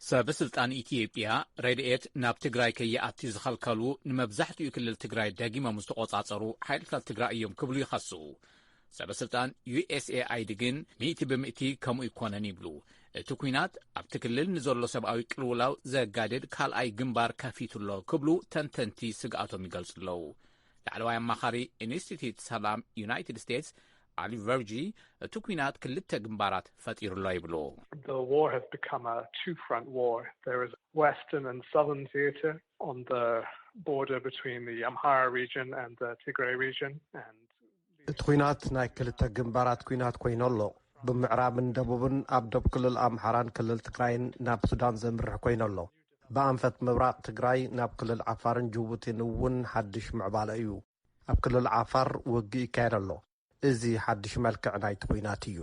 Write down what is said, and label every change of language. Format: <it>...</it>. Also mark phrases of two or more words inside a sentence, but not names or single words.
<ti>ሰበስልጣን ኢትዮጵያ ረድኤት ናብ ትግራይ ከይኣቲ ዝኸልከሉ ንመብዛሕትኡ ክልል ትግራይ ዳጊሞም ዝተቖጻጸሩ ሓይልታት ትግራይ እዮም ክብሉ ይኸስኡ። ሰበስልጣን USAID ግን 100% ከምኡ ይኮነን ይብሉ። እቲ ኩናት ኣብቲ ክልል ንዘሎ ሰብኣዊ ቅልውላው ዘጋድድ ካልኣይ ግንባር ከፊቱሎ ክብሉ ተንተንቲ ስግኣቶም ይገልጹ ኣለዉ። ላዕለዋይ ኣማኻሪ ኢንስቲትዩት ሰላም ዩናይትድ ስቴትስ Ali Verji, እቲ ኩናት ክልተ ግንባራት ፈጢሩሎ ይብሉ።</ti> <en>The war has become a two-front war. There is western and southern theater on the border between the Amhara region and the Tigray region.</en> <ti>እቲ ኩናት ናይ ክልተ ግንባራት ኩናት ኮይኑ ኣሎ። ብምዕራብን ደቡብን ኣብ ደቡብ ክልል ኣምሓራን ክልል ትግራይን ናብ ሱዳን ዘምርሕ ኮይኑ ኣሎ። ብኣንፈት ምብራቕ ትግራይ ናብ ክልል ዓፋርን ጅቡቲን እውን ሓድሽ ምዕባለ እዩ። ኣብ ክልል ዓፋር ውግእ ይካየድ ኣሎ። እዚ ሓድሽ መልክዕ ናይቲ ኩናት እዩ።</ti>